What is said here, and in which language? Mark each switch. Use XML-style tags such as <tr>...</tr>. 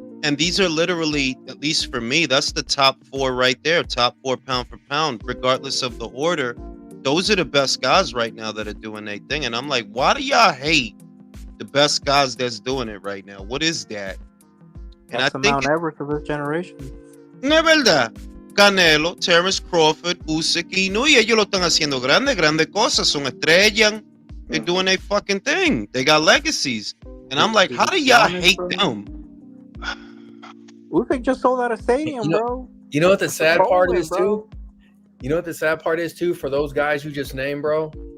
<en>And these are literally, at least for me, that's the top 4 right there, top 4 pound for pound, regardless of the order. Those are the best guys right now that are doing their thing. And I'm like, why do y'all hate the best guys that's doing it right now? What is that? That's the Mount Everest of this generation.</en> <es>No es verdad. Canelo, Terence Crawford, Usyk y Inoue, ellos lo están haciendo grandes cosas. Son estrellas.</es> <en>They're doing their fucking thing. They got legacies. And I'm like, how do y'all hate them? Usyk just sold out a stadium, bro. You know what the sad part is, bro. too? You know what the sad part is, too, for those guys you just named, bro?</en>